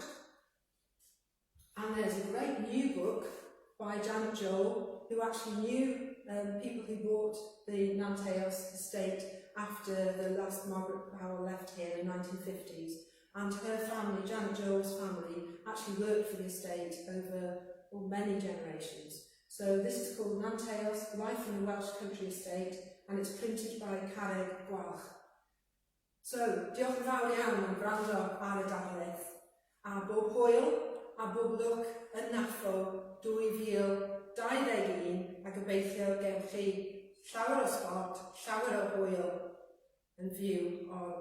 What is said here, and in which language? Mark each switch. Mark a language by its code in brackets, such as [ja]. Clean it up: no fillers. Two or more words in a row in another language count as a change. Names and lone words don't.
[en] And there's a great new book by Janet Joel, who actually knew people who bought the Nanteos estate after the last Margaret Powell left here in the 1950s. And her family, Janet Joel's family, actually worked for the estate over many generations. So this is called Nanteos, Life in a Welsh Country Estate, and it's printed by Carreg Gwalch. [cy] So, diolch yn fawr iawn am gwrando ar y darlith. A bob hwyl, a bob lwc yn Naffo 2021, a gobeithio gewch chi llawer o sbort, llawer o hwyl yn fyw o'r hwyl.